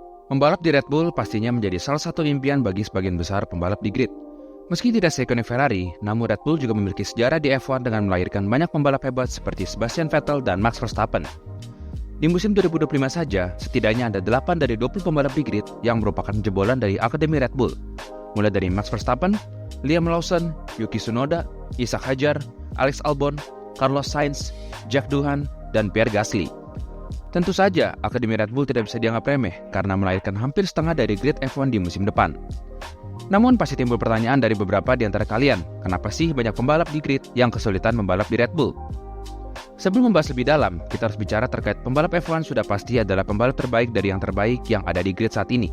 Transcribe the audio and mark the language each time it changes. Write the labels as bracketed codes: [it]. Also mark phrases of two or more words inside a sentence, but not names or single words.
[id] Membalap di Red Bull pastinya menjadi salah satu impian bagi sebagian besar pembalap di grid. Meski tidak seikonik Ferrari, namun Red Bull juga memiliki sejarah di F1 dengan melahirkan banyak pembalap hebat seperti Sebastian Vettel dan Max Verstappen. Di musim 2025 saja, setidaknya ada 8 dari 20 pembalap di grid yang merupakan jebolan dari Akademi Red Bull. Mulai dari Max Verstappen, Liam Lawson, Yuki Tsunoda, Isaac Hadjar, Alex Albon, Carlos Sainz, Jack Doohan, dan Pierre Gasly. Tentu saja, Akademi Red Bull tidak bisa dianggap remeh karena melahirkan hampir setengah dari grid F1 di musim depan. Namun pasti timbul pertanyaan dari beberapa di antara kalian, kenapa sih banyak pembalap di grid yang kesulitan membalap di Red Bull? Sebelum membahas lebih dalam, kita harus bicara terkait pembalap F1 sudah pasti adalah pembalap terbaik dari yang terbaik yang ada di grid saat ini.